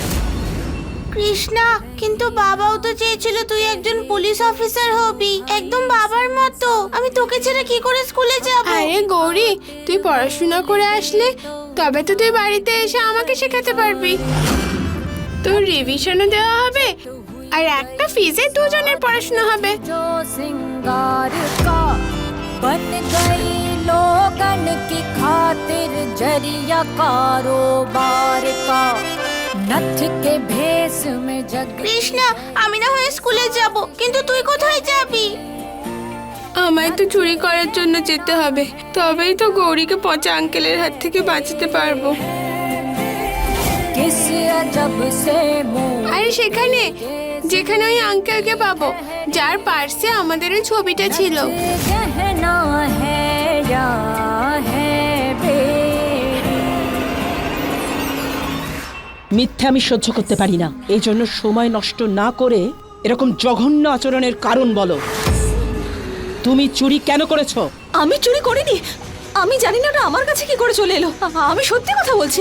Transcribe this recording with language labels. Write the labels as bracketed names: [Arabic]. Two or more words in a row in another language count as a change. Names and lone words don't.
[Bangla] কৃষ্ণা, কিন্তু বাবাও তো চেয়েছিল তুই একজন পুলিশ অফিসার হবি, একদম বাবার মতো। আমি তোকে ছেড়ে কি করে স্কুলে যাব? আরে গৌরী, তুই পড়াশোনা করে আসলে তবে তো তুই বাড়িতে এসে আমাকে শেখাতে পারবি। তোর রিভিশনও দেওয়া হবে আর একটা ফিজে দুজনের পড়াশোনা হবে। [Hindi] सिंगार का बन गई लोगन की खातिर जरिया कारोबार का नथ के भेस में जग। [Bangla] কৃষ্ণা, আমি না হয় স্কুলে যাব, কিন্তু তুই কোথায় যাবি? আমায় তো চুরি করার জন্য যেতে হবে, তবেই তো গৌরীকে পচা আঙ্কেলের হাত থেকে বাঁচাতে পারবো। [Hindi] किस अजब से मुंह [Bangla] আরে সেখানে, যেখানে ওই আঙ্কেলকে পাবো যার পার্সে আমাদের ওই ছবিটা ছিল। [Hindi] गहना है या है बेड़ी। [Bangla] মিথ্যে আমি সহ্য করতে পারি না, এই জন্য সময় নষ্ট না করে এরকম জঘন্য আচরণের কারণ বলো। তুমি চুরি কেন করেছো? আমি চুরি করিনি। আমি জানি না ওটা আমার কাছে কি করে চলে এলো। আমি সত্যি কথা বলছি।